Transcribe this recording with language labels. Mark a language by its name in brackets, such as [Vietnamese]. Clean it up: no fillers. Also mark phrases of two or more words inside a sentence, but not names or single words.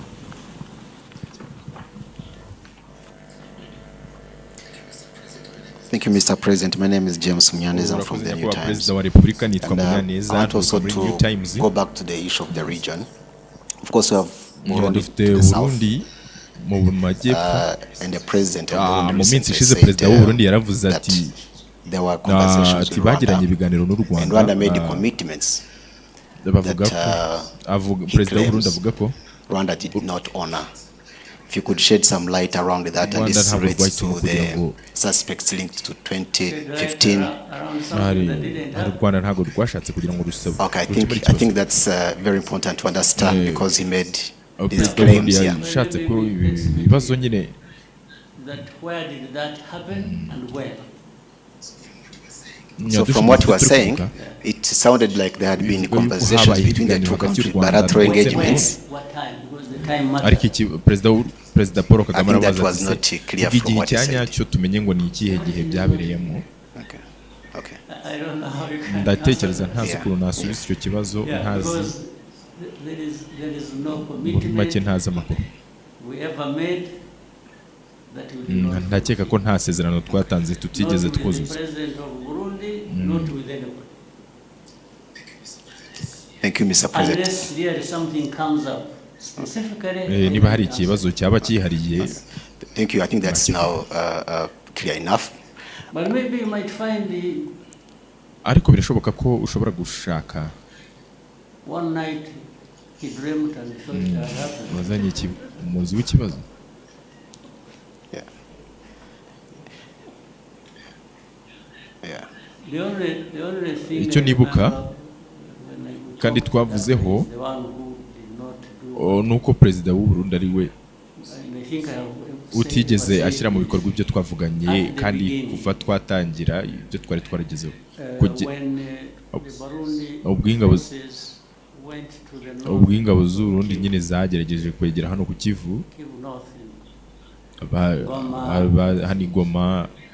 [English] Thank you, Mr. President. My name is James Munyaneza. I'm from [Kinyarwanda] Urakoze [English] the New [Kinyarwanda] nyakubahwa [English] Times. [Kinyarwanda] perezida wa repubulika nitwa [English] And, I [Kinyarwanda] Munyaneza [English] want also [Kinyarwanda] muri New [English] to [Kinyarwanda] Times. [English] go back to the issue of the region. Of course, we have Burundi [Kinyarwanda] dufite [English] to the south, [Kinyarwanda] Burundi mu majyepfo [English] and the president of Burundi [Kinyarwanda] mu minsi [English] recently [Kinyarwanda] ishize [English] said [Kinyarwanda] perezida w'u Burundi yaravuze [English] that [Kinyarwanda] ati [English] there were conversations [Kinyarwanda] ati [English] with [Kinyarwanda] bagiranye [English] Rwanda, [Kinyarwanda] ibiganiro n'u [English] and Rwanda made the [Kinyarwanda] Rwanda [English] commitments [Kinyarwanda] bavuga [English] that, [Kinyarwanda] ko [English] he [Kinyarwanda] perezida w'u Burundi [English] claims [Kinyarwanda] avuga ko [English] Rwanda did not honor. if you could shed some light around that, and [Kinyarwanda] Rwanda [English] this [Kinyarwanda] ntabwo [English] relates to [Kinyarwanda] rwakinnye kugira [English] the [Kinyarwanda] ngo [English] suspects linked to 2015. [Kinyarwanda] hari u Rwanda ntabwo rwashatse kugira ngo rusabe. [English] Okay, I think that's very important to understand because he made these [Kinyarwanda] Perezida [English] claims. [Kinyarwanda] Burundi yashatse ko ibibazo nyine [English] That where did that happen and where? So from what you were saying, it sounded like there had been conversations between the two countries, bilateral engagements. What time? Because the time matters. [Kinyarwanda] ariko iki Perezida Paul Kagame [English] I think that [Kinyarwanda] arabaza [English] was not clear from [Kinyarwanda] igihe [English] what he said. [Kinyarwanda] cyanyacyo tumenye ngo ni ikihe gihe byabereyemo. [English] Okay. I don't know how you can [Kinyarwanda] Ndatekereza [English] answer [Kinyarwanda] ntazi [English] Yeah. [Kinyarwanda] ukuntu nasubiza icyo kibazo, [English] that. [Kinyarwanda] ntazi [English] Because there is no [Kinyarwanda] muri make [English] commitment [Kinyarwanda] ntazi amakuru. [English] we ever made that we did not. [Kinyarwanda] Ndakeka ko nta sezerano twatanze tutigeze [English] Not with the [Kinyarwanda] twuzuza. [English] president of Burundi, not with anyone. Thank you, Mr. President. Unless really something comes up specifically. [Kinyarwanda] Niba hari ikibazo cyaba cyihariye. [English] Thank you. I think that's now clear enough. But maybe you might find the [Kinyarwanda] Ariko birashoboka ko ushobora gushaka [English] one night he dreamt and thought it had happened. [Kinyarwanda] wazanye umuzi w'ikibazo. [English] Yeah. Yeah. The only thing [Kinyarwanda] Icyo [English] I [Kinyarwanda] nibuka [English] remember when I [Kinyarwanda] kandi [English] talked [Kinyarwanda] twavuzeho [English] about the one who did not do, [Kinyarwanda] nuko Perezida w'u Burundi ari we [English] and I think I have [Kinyarwanda] utigeze ashyira mu bikorwa ibyo twavuganye kandi kuva twatangira ibyo twari twaragezeho. Ubwo ingabo z'u Burundi nyine zagerageje kwegera hano ku Kivu, hano Goma.